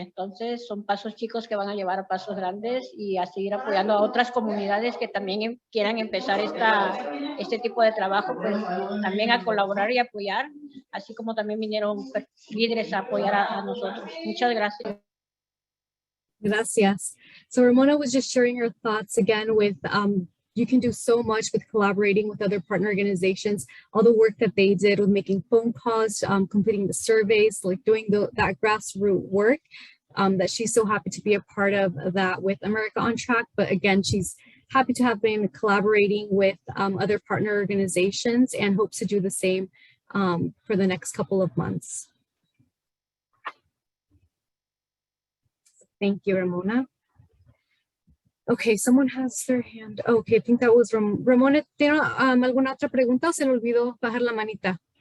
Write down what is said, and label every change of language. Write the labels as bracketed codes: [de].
[es] Entonces son pasos chicos que van a llevar a pasos grandes y a seguir apoyando a otras comunidades que también quieran empezar este tipo de trabajo, pues también a colaborar y apoyar, así como también vinieron líderes a apoyar a nosotros. Muchas gracias. Gracias. [en] So Ramona was just sharing her thoughts again with you can do so much with collaborating with other partner organizations, all the work that they did with making phone calls, completing the surveys, like doing that grassroots work, that she's so happy to be a part of that with America on Track. But again, she's happy to have been collaborating with other partner organizations and hopes to do the same for the next couple of months. Thank you, Ramona. Okay, someone has their hand. Oh, okay, I think that was Ramona. [es] ¿Tiene alguna otra pregunta o se le olvidó bajar la manita?